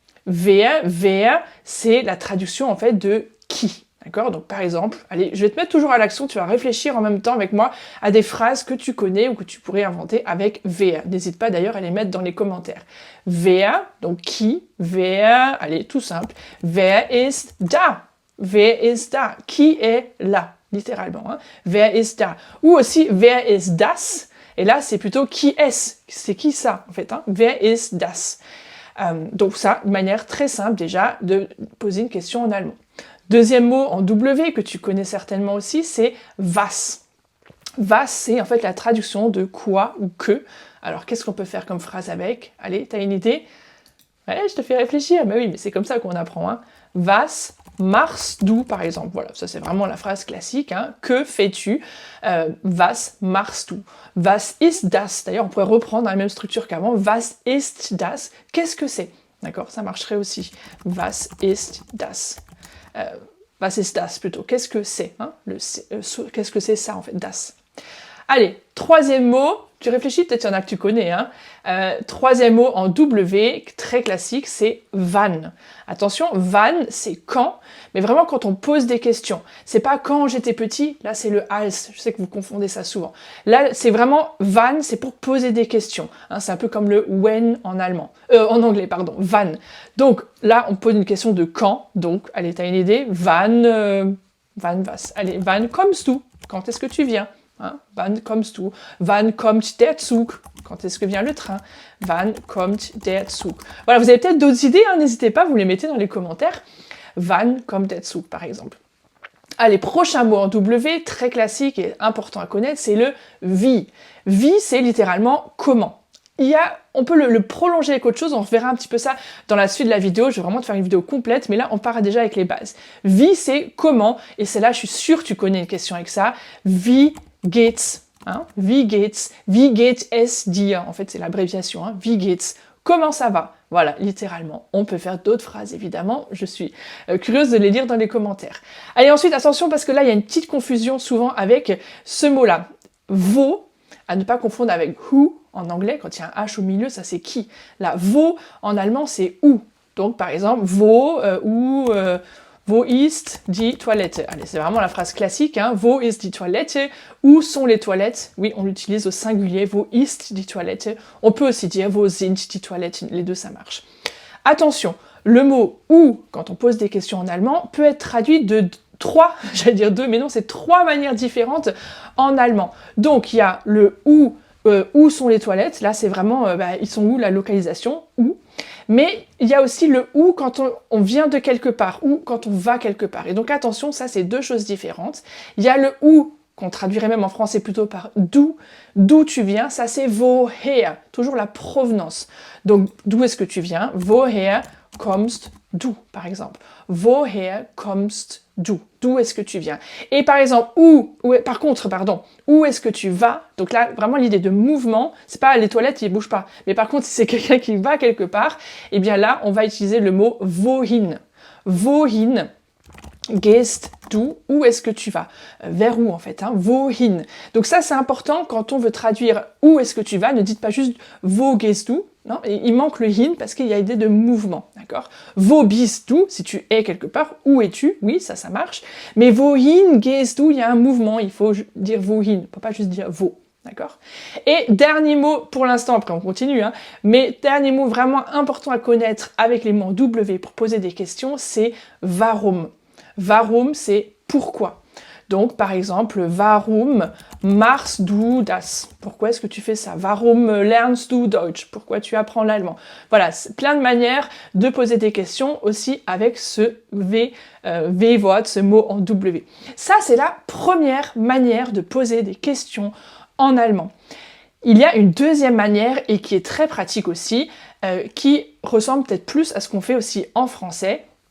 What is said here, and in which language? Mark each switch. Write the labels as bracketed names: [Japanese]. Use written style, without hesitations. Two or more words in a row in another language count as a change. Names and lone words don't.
[French] Wer, c'est la traduction en fait de qui. D'accord? Donc par exemple, allez, je vais te mettre toujours à l'action, tu vas réfléchir en même temps avec moi à des phrases que tu connais ou que tu pourrais inventer avec wer. N'hésite pas d'ailleurs à les mettre dans les commentaires. Wer, donc qui, wer, allez, tout simple. [German] Wer ist da? Wer ist da? [French] Qui est là? Littéralement. Hein? [German] Wer ist da? [French] Ou aussi, [German] wer ist das? [French] Et là, c'est plutôt qui est-ce? C'est qui ça, en fait? Hein? [German] Wer ist das? [French] Donc ça, une manière très simple déjà de poser une question en allemand. Deuxième mot en W que tu connais certainement aussi, c'est was. Was, c'est en fait la traduction de quoi ou que. Alors qu'est-ce qu'on peut faire comme phrase avec? Allez, t'as une idée? Ouais, je te fais réfléchir. Mais oui, mais c'est comme ça qu'on apprend. Hein. [German] Was machst du, [French] par exemple? Voilà, ça c'est vraiment la phrase classique. Hein. Que fais-tu? [German] Was machst du? Was ist das? [French] D'ailleurs, on pourrait reprendre dans la même structure qu'avant. [German] Was ist das? [French] Qu'est-ce que c'est? D'accord, ça marcherait aussi. [German] Was ist das? Was ist das [French] plutôt? Qu'est-ce que c'est? Hein? Qu'est-ce que c'est ça en fait? Das. Allez, troisième mot. Tu réfléchis, peut-être qu'il y en a que tu connais. Hein. Troisième mot en W, très classique, c'est wann. Attention, wann, c'est quand, mais vraiment quand on pose des questions. C'est pas quand j'étais petit, là c'est le als, je sais que vous confondez ça souvent. Là, c'est vraiment wann, c'est pour poser des questions. Hein, c'est un peu comme le when en en anglais, pardon, wann. Donc là, on pose une question de quand, donc, allez, t'as une idée? [German] Wann was? Allez, wann kommst du? [French] Quand est-ce que tu viens? Hein? [German] Wann kommst du? Wann kommt der Zug? [French] Quand est-ce que vient le train? [German] Wann kommt der Zug? [French] Voilà, vous avez peut-être d'autres idées, hein, n'hésitez pas, vous les mettez dans les commentaires. [German] Wann kommt der Zug, [French] par exemple. Allez, prochain mot en W, très classique et important à connaître, c'est le wie. Wie, c'est littéralement comment. On peut le prolonger avec autre chose, on verra un petit peu ça dans la suite de la vidéo, je vais vraiment te faire une vidéo complète, mais là on part déjà avec les bases. Wie, c'est comment, et c'est là, je suis sûre que tu connais une question avec ça. [German] Wie geht's? Hein? Wie geht's? Wie geht es dir? [French] En fait, c'est l'abréviation. Hein? [German] Wie geht's? [French] Comment ça va? Voilà, littéralement. On peut faire d'autres phrases, évidemment. Je suis curieuse de les lire dans les commentaires. Allez, ensuite, attention, parce que là, il y a une petite confusion souvent avec ce mot-là. Wo, à ne pas confondre avec who en anglais, quand il y a un H au milieu, ça c'est qui. Là, wo, en allemand, c'est où. Donc, par exemple, [German] wo, wo ist die Toilette? [French] Allez, c'est vraiment la phrase classique, hein. [German] Wo ist die Toilette? [French] Où sont les toilettes? Oui, on l'utilise au singulier. [German] Wo ist die Toilette? [French] On peut aussi dire [German] wo sind die Toiletten? [French] Les deux, ça marche. Attention, le mot où, quand on pose des questions en allemand, peut être traduit de trois, j'allais dire deux, mais non, c'est trois manières différentes en allemand. Donc, il y a le où sont les toilettes? Là, c'est vraiment, ils sont où, la localisation? Où? Mais il y a aussi le où quand on vient de quelque part, ou quand on va quelque part. Et donc attention, ça c'est deux choses différentes. Il y a le où, qu'on traduirait même en français plutôt par d'où tu viens, ça c'est woher, toujours la provenance. Donc d'où est-ce que tu viens? [German] Woher kommst du, [French] par exemple. [German] Woher kommst du? [French] D'où est-ce que tu viens? Et par exemple, où est-ce que tu vas? Donc là, vraiment l'idée de mouvement, c'est pas les toilettes, ils bougent pas. Mais par contre, si c'est quelqu'un qui va quelque part, eh bien là, on va utiliser le mot wohin. Wohin gehst du? Où est-ce que tu vas? Vers où en fait? Hein? Wohin. Donc ça, c'est important quand on veut traduire où est-ce que tu vas. Ne dites pas juste [German] wo gehst du? [French] Non, il manque le hin parce qu'il y a l'idée de mouvement, d'accord? [German] Wo bist du, [French] si tu es quelque part, où es-tu? Oui, ça marche. [German] Mais wohin gehst du, [French] il y a un mouvement, il faut dire wohin, on peut pas juste dire wo. D'accord? Et dernier mot pour l'instant, après on continue, hein, mais dernier mot vraiment important à connaître avec les mots en W pour poser des questions, c'est warum. Warum, c'est pourquoi. Donc, par exemple, [German] warum machst du das? [French] Pourquoi est-ce que tu fais ça? [German] Warum lernst du Deutsch? [French] Pourquoi tu apprends l'allemand? Voilà, c'est plein de manières de poser des questions aussi avec ce W-Wort, ce mot en W. Ça, c'est la première manière de poser des questions en allemand. Il y a une deuxième manière et qui est très pratique aussi, qui ressemble peut-être plus à ce qu'on fait aussi en français.